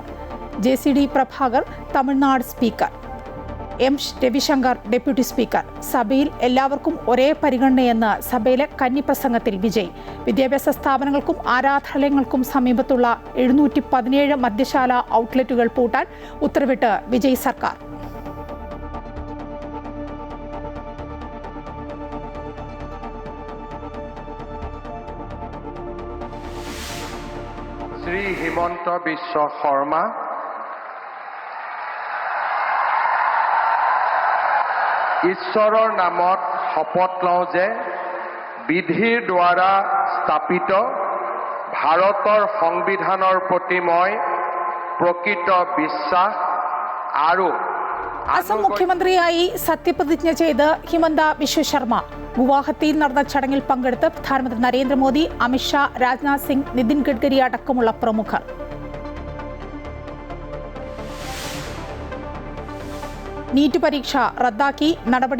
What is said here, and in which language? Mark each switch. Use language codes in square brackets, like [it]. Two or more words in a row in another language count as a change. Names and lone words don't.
[ml] JCD പ്രഭാകർ തമിഴ്നാട് സ്പീക്കർ. M രവിശങ്കർ ഡെപ്യൂട്ടി സ്പീക്കർ. സഭയിൽ എല്ലാവർക്കും ഒരേ പരിഗണനയെന്ന് സഭയിലെ കന്നിപ്രസംഗത്തിൽ വിജയ്. വിദ്യാഭ്യാസ സ്ഥാപനങ്ങൾക്കും ആരാധനാലയങ്ങൾക്കും സമീപത്തുള്ള 717 മദ്യശാല ഔട്ട്ലെറ്റുകൾ പൂട്ടാൻ ഉത്തരവിട്ട് വിജയ് സർക്കാർ. [as] শ্রী হিমন্ত বিশ্ব শৰ্মা, ঈশ্বৰৰ নামত শপত লওঁ যে বিধিৰ দ্বাৰা স্থাপিত ভাৰতৰ সংবিধানৰ প্ৰতি মই প্ৰকৃত বিশ্বাস আৰু [ml] അസം മുഖ്യമന്ത്രിയായി സത്യപ്രതിജ്ഞ ചെയ്ത് ഹിമന്ത ബിശ്വ ശർമ്മ. ഗുവാഹത്തിയിൽ നടന്ന ചടങ്ങിൽ പങ്കെടുത്ത് പ്രധാനമന്ത്രി നരേന്ദ്രമോദി, അമിത്ഷാ, രാജ്നാഥ് സിംഗ്, നിതിൻ ഗഡ്കരി അടക്കമുള്ള പ്രമുഖർ. നീറ്റ് പരീക്ഷ റദ്ദാക്കി നടപടി.